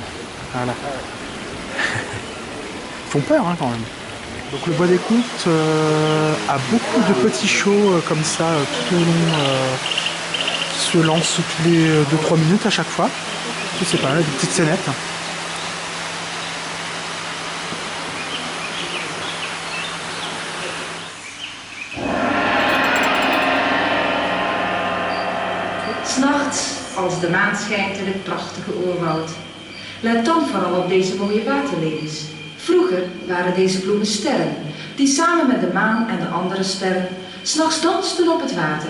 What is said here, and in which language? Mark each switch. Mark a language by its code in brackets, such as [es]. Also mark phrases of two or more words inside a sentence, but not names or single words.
[fr] Voilà. Ils font peur hein, quand même. Donc le bois des contes a beaucoup de petits shows comme ça tout au long, qui se lancent tous les 2-3 minutes à chaque fois. Je sais pas, là, des petites scénettes. [nl] S'nachts, als de maan schijnt in het prachtige oerwoud. Let dan vooral op deze mooie waterlelies. Vroeger waren deze bloemen sterren, die samen met de maan en de andere sterren 's nachts dansten op het water.